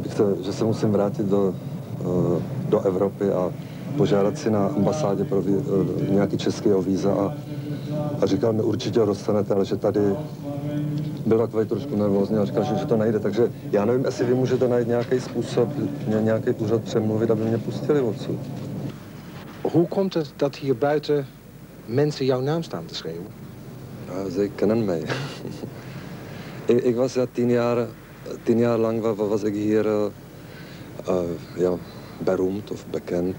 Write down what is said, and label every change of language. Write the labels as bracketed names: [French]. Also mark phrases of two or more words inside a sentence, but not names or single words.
[Czech] že se musím vrátit do Evropy a požádat si na ambasádě pro nějaký českého víza a říkal mi, určitě ho dostanete, ale že tady byl takový trošku nervózní a říkal, že to nejde, takže já nevím, jestli vy můžete najít nějaký způsob, nějaký úřad přemluvit, aby mě pustili odsud. [Dutch] Hoe komt het dat hier buiten mensen jouw naam staan te schreeuwen? Ze kennen mij. Ik was 10 jaar lang was ik hier beroemd of bekend.